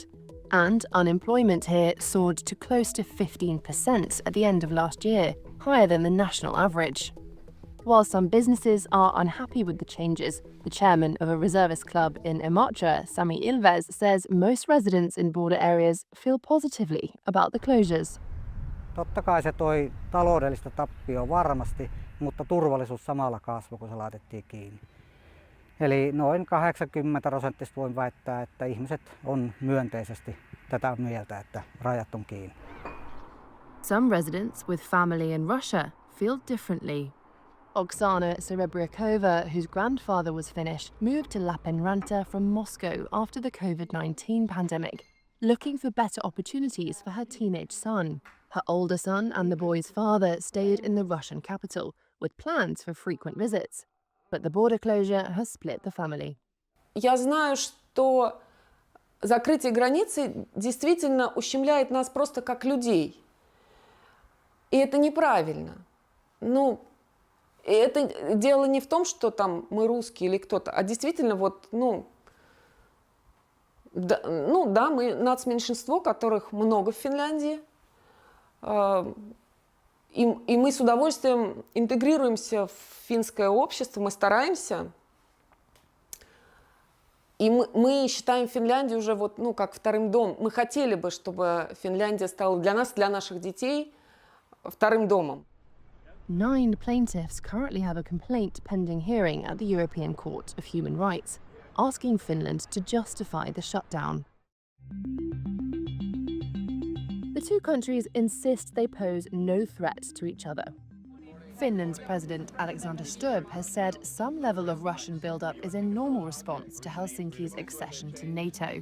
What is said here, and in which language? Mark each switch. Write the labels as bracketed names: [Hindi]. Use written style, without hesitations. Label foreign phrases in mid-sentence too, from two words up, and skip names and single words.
[English] And unemployment here soared to close to 15% at the end of last year, higher than the national average. While some businesses are unhappy with the changes, the chairman of a reservist club in Imatra, Sami Ilves, says most residents in border areas feel positively about the closures. [Finnish] Totta kai se toi taloudellista tappioa varmasti, mutta turvallisuus samalla kasvoi, kun se laitettiin kiinni. Eli noin 80% voin väittää, että ihmiset on myönteisesti tätä mieltä, että rajat on kiinni. [English] Some residents with family in Russia feel differently. Oksana Serebriakova, whose grandfather was Finnish, moved to Lappeenranta from Moscow after the COVID-19 pandemic, looking for better opportunities for her teenage son. Her older son and the boy's father stayed in the Russian capital, with plans for frequent visits. But the border closure has split the family. [Russian] Я знаю, что закрытие границы действительно ущемляет нас просто как людей. И это неправильно. Ну, это дело не в том, что там мы русские или кто-то, а действительно вот, да, мы нацменьшинство, которых много в Финляндии. И мы с удовольствием интегрируемся в финское общество, мы стараемся. И мы считаем Финляндию уже вот, как вторым домом. Мы хотели бы, чтобы Финляндия стала для нас, для наших детей, вторым домом. [English] 9 plaintiffs currently have a complaint pending hearing at the European Court of Human Rights. asking Finland to justify the shutdown. The two countries insist they pose no threat to each other. Finland's President Alexander Stubb has said some level of Russian buildup is a normal response to Helsinki's accession to NATO.